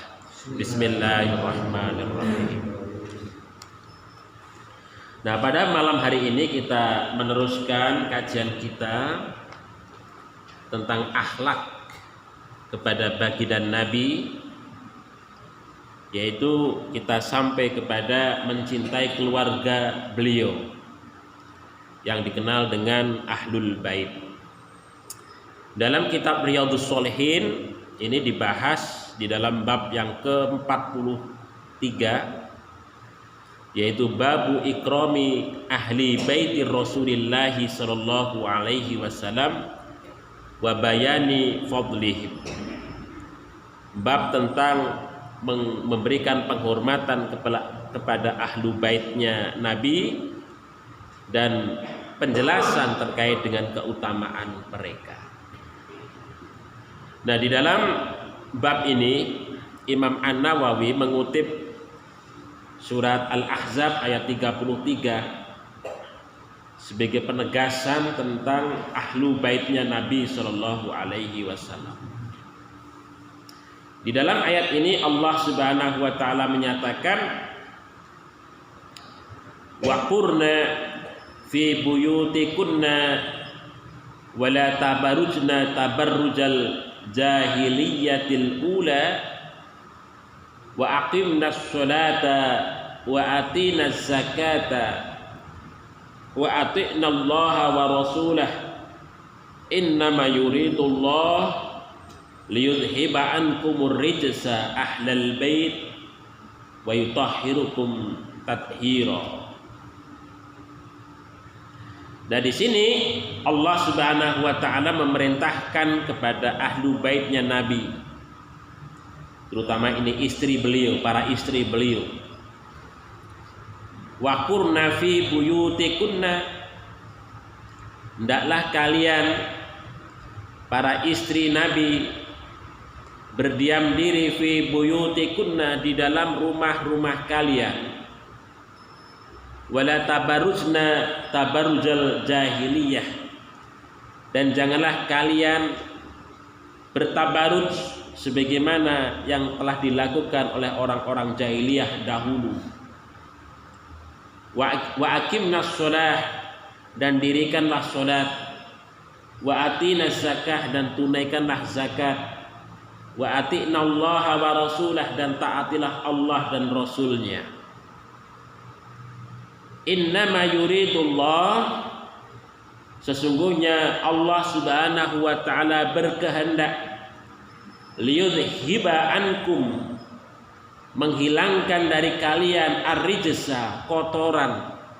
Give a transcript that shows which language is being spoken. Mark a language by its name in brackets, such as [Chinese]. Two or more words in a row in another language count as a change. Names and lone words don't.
[Indonesian] Bismillahirrahmanirrahim. Nah, pada malam hari ini kita meneruskan kajian kita tentang akhlak kepada baginda Nabi, yaitu kita sampai kepada mencintai keluarga beliau yang dikenal dengan [Arabic] أهل البيت. [Indonesian] Dalam kitab Riyadhus Shalihin ini dibahas di dalam bab yang ke-43, yaitu [Arabic] باب إكرام أهل بيت رسول الله صلى الله عليه وسلم وبيان فضلهم. [Indonesian] Bab tentang memberikan penghormatan kepada ahlu baitnya Nabi dan penjelasan terkait dengan keutamaan mereka. Nah, di dalam bab ini Imam An-Nawawi mengutip surat Al-Ahzab ayat 33 sebagai penegasan tentang ahlu baitnya Nabi [Arabic] صلى الله عليه وسلم. [Indonesian] Di dalam ayat ini Allah [Arabic] سبحانه وتعالى [Indonesian] menyatakan, [Arabic] وقرن في بيوتكن ولا تبرجن تبرج الجاهلية الأولى وأقمن الصلاة وآتين الزكاة وأطعن الله ورسوله إنما يريد الله ليذهب عنكم الرجس أهل البيت ويطهركم تطهيرا. [Indonesian] Dan di sini Allah [Arabic] سبحانه وتعالى [Indonesian] memerintahkan kepada ahlu baitnya Nabi, terutama ini istri beliau, para istri beliau, [Arabic] وقرن في بيوتكن, [Indonesian] hendaklah kalian para istri Nabi berdiam diri [Arabic] في بيوتكن, [Indonesian] di dalam rumah-rumah kalian, [Arabic] ولا تبرجن تبرج الجاهلية, [Indonesian] dan janganlah kalian bertabaruj sebagaimana yang telah dilakukan oleh orang-orang jahiliyah dahulu. [Arabic] وأقمن الصلاة, [Indonesian] dan dirikanlah salat. [Arabic] وآتين الزكاة, [Indonesian] dan tunaikanlah zakat, [Arabic] وأطعن الله ورسوله, [Indonesian] dan taatilah Allah dan Rasulnya. [Arabic] إنما يريد الله, [Indonesian] sesungguhnya Allah [Arabic] سبحانه وتعالى [Indonesian] berkehendak, [Arabic] ليذهب عنكم, [Indonesian] menghilangkan dari kalian, ar-rijsa, kotoran,